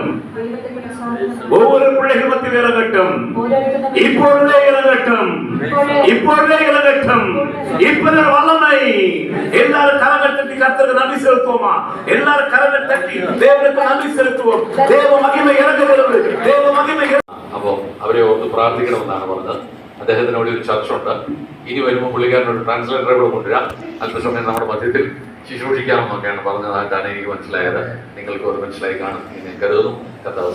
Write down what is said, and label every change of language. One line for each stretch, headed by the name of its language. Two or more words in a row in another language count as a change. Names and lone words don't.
Tamil: ஒவ்வொரு பிள்ளைகள் மத்தியில் இறங்கட்டும். இப்பொழுதே இறங்கட்டும். இப்பொழுதே இறங்கட்டும். இப்பொழுது வல்லமை. எல்லாரும் கரங்கள் தட்டி கர்த்தருக்கு நன்றி செலுத்துவோமா? எல்லாரும் கரங்கள் தட்டி தேவனுக்கு நன்றி செலுத்துவோம்.
Malayalam: தேவ മഹിമ ഇറങ്ങുന്നത്. தேவ മഹിമ. അപ്പോൾ അവരെ ഓർത്ത് പ്രാർത്ഥിക്കണമെന്നാണ് പറഞ്ഞത്. അദ്ദേഹത്തിന് അവിടെ ഒരു ചർച്ചുണ്ട്. ഇനി വരുമ്പോൾ പുള്ളിക്കാരനൊരു ട്രാൻസ്ലേറ്ററെ കൂടെ കൊണ്ടുവരാം. അല്പസമയം നമ്മുടെ മധ്യത്തിൽ ശുശ്രൂഷിക്കാമെന്നൊക്കെയാണ് പറഞ്ഞതായിട്ടാണ് എനിക്ക് മനസ്സിലായത്. നിങ്ങൾക്ക് അത് മനസ്സിലായി കാണും എന്ന് ഞാൻ കരുതുന്നു.